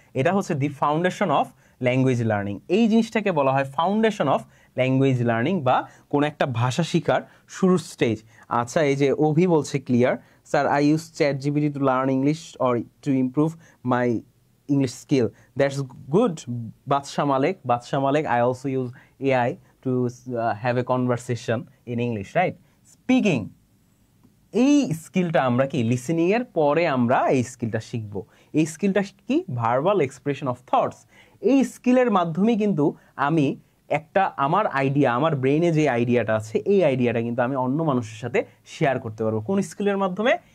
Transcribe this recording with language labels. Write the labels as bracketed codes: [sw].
[bn] এটা হচ্ছে দি foundation of language learning. এই জিনিসটাকে বলা হয় ফাউন্ডেশন অফ ল্যাঙ্গুয়েজ লার্নিং বা কোনো একটা ভাষা শেখার শুরুর স্টেজ। আচ্ছা এই যে অভি বলছে [en] Clear sir, I use ChatGPT to learn English or to improve my English skill. That's good. Badsha Malik, I also use AI to have a conversation in English, right? Speaking. [bn] এই স্কিলটা আমরা কি listening এর পরে আমরা এই স্কিলটা শিখবো। এই স্কিলটা কি [en] Verbal expression of thoughts. [bn] এই স্কিলের মাধ্যমে কিন্তু আমি একটা আমার আইডিয়া, আমার ব্রেইনে যে আইডিয়াটা আছে এই আইডিয়াটা কিন্তু আমি অন্য মানুষের সাথে শেয়ার করতে পারবো। কোন স্কিলের মাধ্যমে?